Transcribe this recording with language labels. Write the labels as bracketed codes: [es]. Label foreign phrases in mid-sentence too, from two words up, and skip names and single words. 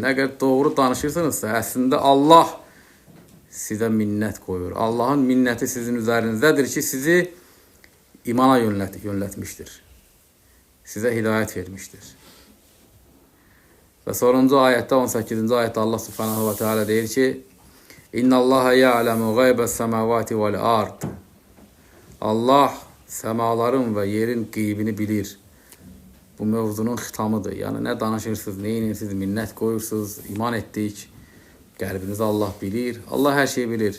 [az] Əgər doğru danışırsınızsa, əslində Allah sizə minnət qoyur. Allahın minnəti sizin üzərinizdədir ki, sizi imana yönlətmişdir. Sizə hidayət vermişdir. Və sonuncu ayətdə, 18-ci ayətdə [ar] الله سبحانه وتعالى [az] deyir ki, [ar] إن الله يعلم غيب السماوات والأرض. [az] Allah səmaların və yerin qeybini bilir. Bu mövzunun xitamıdır. Yəni, nə danışırsınız, nə inirsiniz, minnət qoyursunuz, iman etdik. Qəlbinizi Allah bilir. Allah hər şeyi bilir.